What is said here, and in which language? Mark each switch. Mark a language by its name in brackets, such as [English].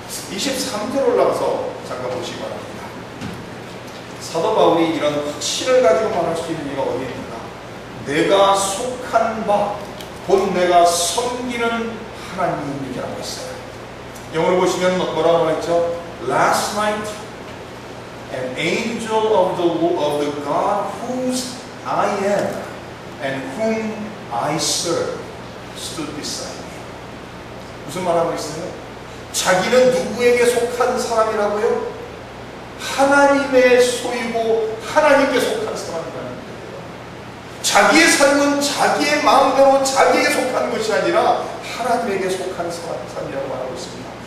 [Korean] 23절 올라가서 잠깐 보시기 바랍니다. 사도 바울이 이런 확신을 가지고 말할 수 있는 이유가 어디입니까? 내가 속한 바, 곧 내가 섬기는 하나님이라고 했어요. 영어로 보시면 뭐라고 했죠? [English] Last night an angel of the God whose I am and whom I serve stood beside me. [Korean] 무슨 말하고 있어요? 자기는 누구에게 속한 사람이라고요? 하나님의 소유고 하나님께 속한 사람이라는 거예요. 자기의 삶은 자기의 마음대로 자기에게 속한 것이 아니라 하나님에게 속한 사람이라고 말하고 있습니다.